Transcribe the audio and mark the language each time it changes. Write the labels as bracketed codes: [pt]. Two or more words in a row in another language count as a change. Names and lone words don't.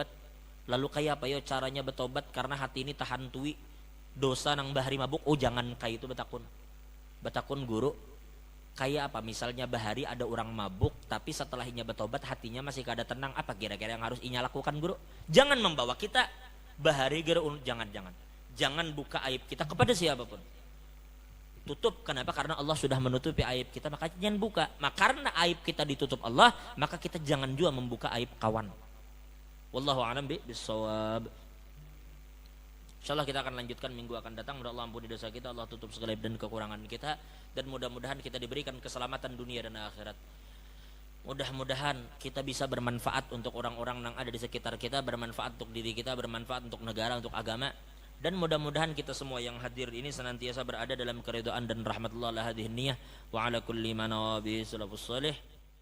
[bjn] Lalu kayak apa yo caranya betobat karena hati ini tahan tui dosa nang bahari mabuk. Oh jangan kayak itu betakun. Betakun guru. Kayak apa misalnya bahari ada orang mabuk tapi setelah inya betobat hatinya masih kada tenang, apa kira-kira yang harus inya lakukan guru? Jangan membawa kita bahari guru, jangan buka aib kita kepada siapapun. Tutup, kenapa? Karena Allah sudah menutupi aib kita, maka jangan buka. Maka karena aib kita ditutup Allah, maka kita jangan juga membuka aib kawan. [ar] والله أعلم بالصواب. [id] InsyaAllah kita akan lanjutkan minggu akan datang. Mudah Allah ampuni dosa kita, Allah tutup segala aib dan kekurangan kita, dan mudah-mudahan kita diberikan keselamatan dunia dan akhirat. Mudah-mudahan kita bisa bermanfaat untuk orang-orang yang ada di sekitar kita, bermanfaat untuk diri kita, bermanfaat untuk negara, untuk agama. Dan mudah-mudahan kita semua yang hadir ini senantiasa berada dalam keridhaan dan rahmatullah [ar] على هذه النية وعلى كل ما نوى به السلف الصالح.